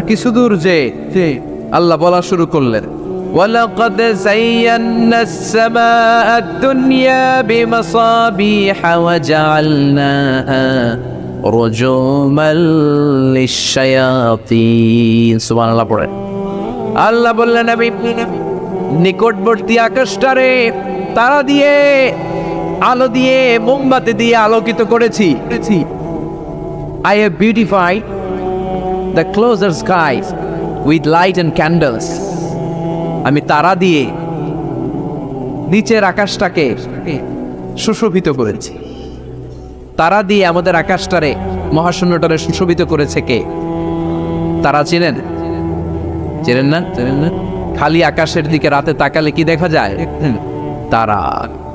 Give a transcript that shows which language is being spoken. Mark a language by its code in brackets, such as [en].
[bn] কিছু দূর যে আল্লাহ বলা শুরু করলেন, [ar] وَلَقَدْ زَيَّنَّا السَّمَاءَ الدُّنْيَا بِمَصَابِيحَ وَجَعَلْنَاهَا رُجُومًا لِلشَّيَاطِينِ। [bn] সুবহানাল্লাহ পড়ে আল্লাহ বললেন, আমি নিকটবর্তী আকাশটারে তারা দিয়ে, আলো দিয়ে, মোমবাতি দিয়ে আলোকিত করেছি। [en] I have beautified the closer skies with light and candles. [bn] আমি তারা দিয়ে নিচের আকাশটাকে সুশোভিত করেছি। তারা দিয়ে আমাদের আকাশটারে, মহাশূন্যটারে সুশোভিত করেছে কে? তারা চেনেন? চেনেন না? খালি আকাশের দিকে রাতে তাকালে কি দেখা যায়? তারা।